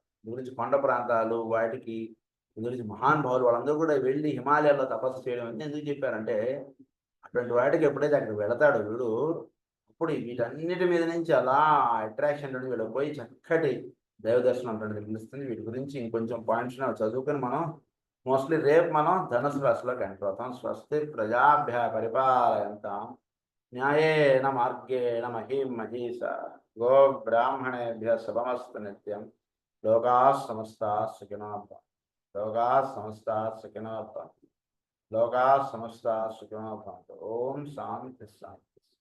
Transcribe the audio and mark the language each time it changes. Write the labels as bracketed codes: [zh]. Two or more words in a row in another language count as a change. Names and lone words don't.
[te] దీని గురించి కొండ ప్రాంతాలు వాటికి గురించి మహానుభావులు వాళ్ళందరూ కూడా వెళ్ళి హిమాలయాల్లో తపస్సు చేయడం అని ఎందుకు చెప్పారంటే అటువంటి వాటికి ఎప్పుడైతే అక్కడికి వెళతాడో వీడు అప్పుడు వీటన్నిటి మీద నుంచి అలా అట్రాక్షన్ అనేది వీళ్ళకి పోయి చక్కటి దైవ దర్శనం అంటే తెలుస్తుంది. వీటి గురించి ఇంకొంచెం పాయింట్స్ చదువుకొని మనం మోస్ట్లీ రేపు మనం ధనుసు రాశిలోకి ఎంటర్ అవుతాం. [sa] స్వస్తి ప్రజాభ్య పరిపాలయంతాం న్యాయేన మార్గేణ మహీం మహీష గో బ్రాహ్మణేభ్య శుభమస్తు నిత్యం. లోకాః సమస్తాః సుఖినో భవంతు. లోకాః సమస్తాః సుఖినో భవంతు. లోకాః సమస్తాః సుఖినో భవంతు. ఓం శాంతి శాంతి.